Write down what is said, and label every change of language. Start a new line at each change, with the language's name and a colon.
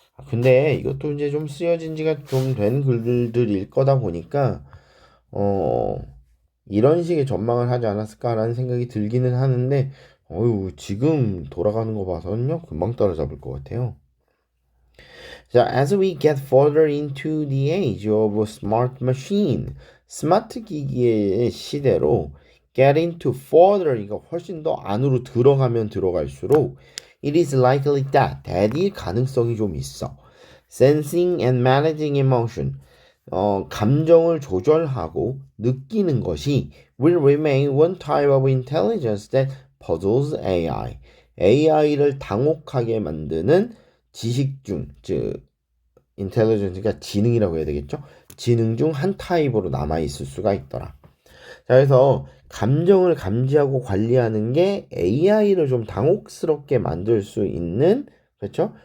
Korean: 근데 이것도 이제 좀 쓰여진 지가 좀 된 글들일 거다 보니까 이런 식의 전망을 하지 않았을까라는 생각이 들기는 하는데 지금 돌아가는 거 봐서는요 금방 따라잡을 것 같아요.
English: 자, as we get further into the age of smart machine,
Korean: 스마트 기기의 시대로
English: get into further,
Korean: 이거 훨씬 더 안으로 들어가면 들어갈수록
English: it is likely that
Korean: 일 가능성이 좀 있어.
English: Sensing and managing emotion,
Korean: 감정을 조절하고 느끼는 것이
English: will remain one type of intelligence that puzzles AI.
Korean: AI를 당혹하게 만드는 지식 중, 즉 인텔리전스가 지능이라고 해야 되겠죠? 지능 중 한 타입으로 남아 있을 수가 있더라. 자, 그래서 감정을 감지하고 관리하는 게 AI를 좀 당혹스럽게 만들 수 있는, 그렇죠?